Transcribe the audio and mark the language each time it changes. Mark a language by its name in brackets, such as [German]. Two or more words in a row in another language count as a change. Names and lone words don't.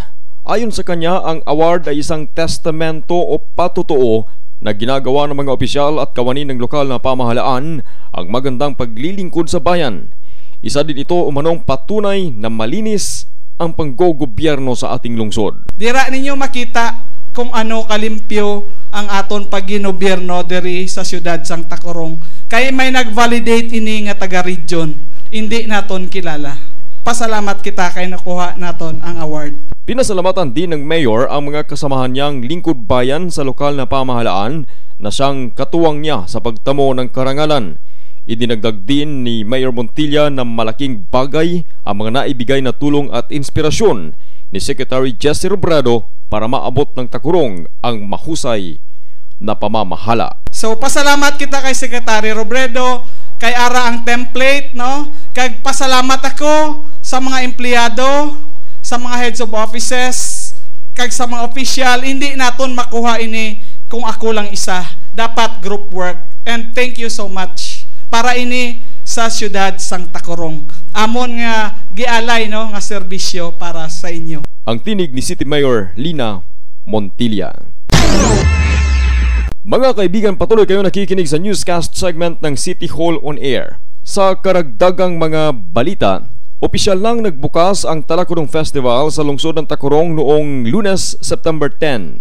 [Filipino] Ayon sa kanya, ang award ay isang testamento o patutuo na ginagawa ng mga opisyal at kawani ng lokal na pamahalaan ang magandang paglilingkod sa bayan. Isa din ito umanong patunay na malinis ang panggogobyerno sa ating lungsod. [Hiligaynon] Dira ninyo makita kung ano kalimpyo ang aton paginobyerno diri sa siyudad sang Tacurong. Kay may nag-validate ini nga taga-region, hindi naton kilala. Pasalamat kita kay nakuha naton ang award. [Filipino] Pinasalamatan din ng mayor ang mga kasamahan niyang lingkod bayan sa lokal na pamahalaan na siyang katuwang niya sa pagtamo ng karangalan. Idinagdag din ni Mayor Montilla na malaking bagay ang mga naibigay na tulong at inspirasyon ni Secretary Jesse Robredo para maabot ng Tacurong ang mahusay na pamamahala. [Hiligaynon] So pasalamat kita kay Secretary Robredo, kay ara ang template, no? Kay pasalamat ako sa mga empleyado, sa mga [English] heads of offices, [Hiligaynon] kay sa mga official. Hindi naton makuha ini kung ako lang isa. Dapat [English] group work. And thank you so much [Hiligaynon] para ini sa siyudad sang Tacorong. Amon nga gialay no nga serbisyo para sa inyo. [Filipino] Ang tinig ni City Mayor Lina Montilla. Mga kaibigan, patuloy kayo nakikinig sa newscast segment ng City Hall on Air. Sa karagdagang mga balita, opisyal lang nagbukas ang Talakurong Festival sa lungsod ng Tacorong noong Lunes, September 10.